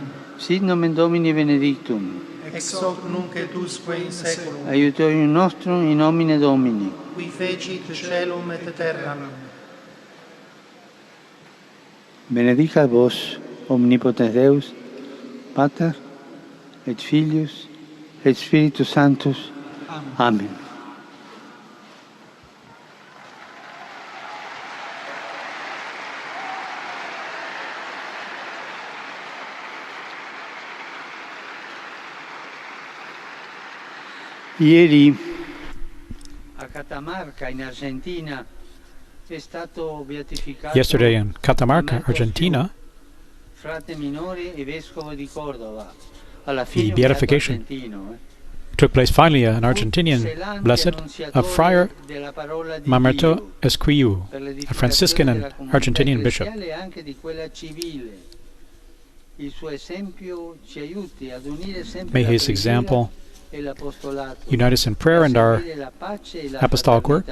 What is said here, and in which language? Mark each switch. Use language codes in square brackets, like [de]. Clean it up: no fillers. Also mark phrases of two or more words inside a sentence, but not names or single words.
[la] Sit nomen Domini benedictum. Ex hoc nunc et usque in saeculum. Aiutorium nostrum in nomine Domini. Qui fecit caelum et terram. benedicat vos, omnipotens Deus, Pater, et Filius, et Spiritus Sanctus. Amen. [it] Ieri a Catamarca in Argentina è stato beatificato [en] Yesterday in Catamarca, Argentina, [it] frate minore e vescovo di Cordova. [en] the beatification took place finally, an Argentinian blessed, a Friar Mamerto Esquiu, a Franciscan and Argentinian bishop. May his example unite us in prayer and our apostolic work.